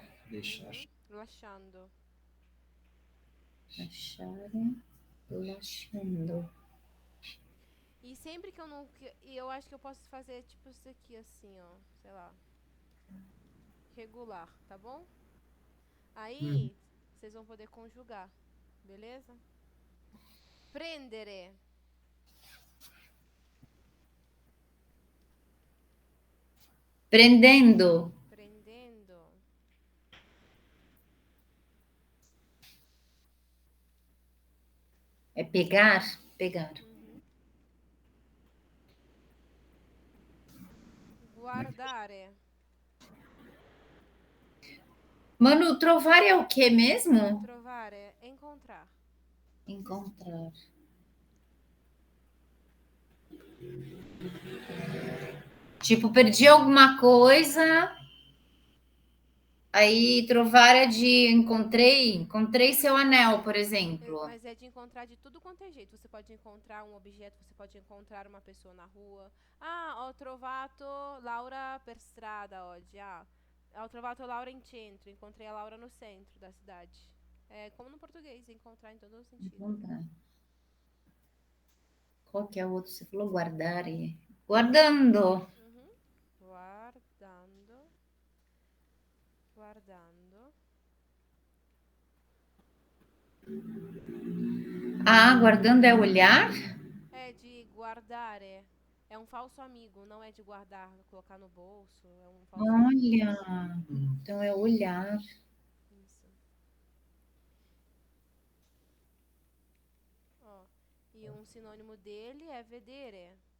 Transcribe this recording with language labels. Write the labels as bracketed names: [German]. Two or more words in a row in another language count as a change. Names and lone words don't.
[Portuguese] Deixar. [Italian] Lasciando. Lasciare. Lasciando. [Portuguese] E sempre que eu não. E eu acho que eu posso fazer tipo isso aqui, assim, ó. Sei lá. Regular, tá bom? Aí, vocês vão poder conjugar. Beleza? [Italian] Prendere. Prendendo. Prendendo. [Portuguese] É pegar? Pegar. [Italian] Guardare. [Portuguese] Mano, trovar é o que mesmo? Trovare. Encontrar. Encontrar. Tipo, perdi alguma coisa. Aí, trovar é de encontrei seu anel, por exemplo. Mas é de encontrar de tudo quanto é jeito. Você pode encontrar um objeto, você pode encontrar uma pessoa na rua. [Italian] Ah, ho trovato Laura per strada oggi. Ah, ho trovato Laura in centro. [Portuguese] Encontrei a Laura no centro da cidade. É como no português, encontrar em todo o sentido. Encontrar. Qual que é o outro? Você falou guardar. [Italian] Guardando. Guardando. Guardando. [Portuguese] Ah, guardando é olhar? É de guardare. É um falso amigo, não é de guardar, colocar no bolso. É um falso amigo. Olha, então é olhar. Isso. Ó, e um sinônimo dele é vedere.